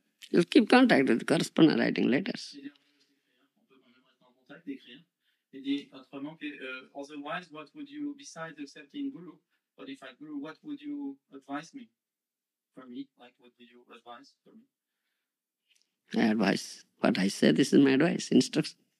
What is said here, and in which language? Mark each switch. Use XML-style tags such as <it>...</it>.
<en>You'll keep contact with the correspondent writing letters.</en> <fr>On peut quand même rester en contact, d'écrire. Il dit autrement que,</fr> <en>otherwise, what would you, besides accepting Guru, but if I Guru, what would you advise me? For me, like what would you advise for me? Advice. What I say, this is my advice, instruction.</en>